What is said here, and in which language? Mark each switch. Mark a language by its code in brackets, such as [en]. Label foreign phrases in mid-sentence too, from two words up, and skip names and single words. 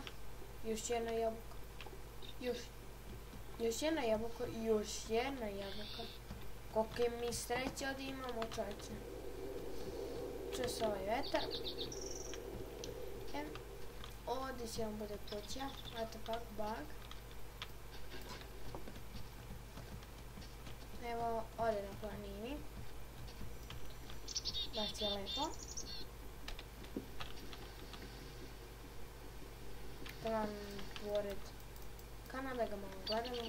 [sr] Još jedna jabuka. Još jedna jabuka. Još jedna jabuka. Kolike mi sreće ovdje imamo, čovječe. Čuje se ovaj vetar. Ovdje će vam bude kuća. [en] What the fuck, bug. [sr] Evo, ovdje na planini. Baš je lepo. Tamo pored kanala ga malo gledamo.